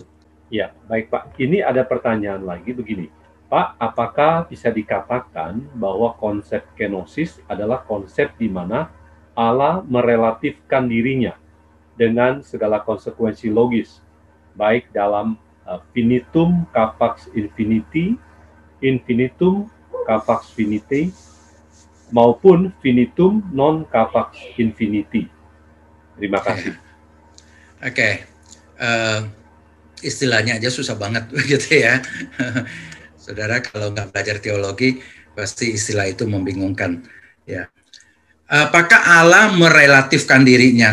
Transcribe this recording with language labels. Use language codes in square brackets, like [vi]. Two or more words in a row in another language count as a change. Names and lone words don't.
[id] Ya, baik Pak. Ini ada pertanyaan lagi begini. Pak, apakah bisa dikatakan bahwa konsep kenosis adalah konsep di mana Allah merelatifkan dirinya dengan segala konsekuensi logis, baik dalam [la] finitum capax infinity, infinitum capax finite, [id] maupun [la] finitum non capax infinity. [id] Terima kasih. Oke. Istilahnya aja susah banget begitu ya. Saudara kalau nggak belajar teologi pasti istilah itu membingungkan. Ya. Apakah Allah merelatifkan dirinya?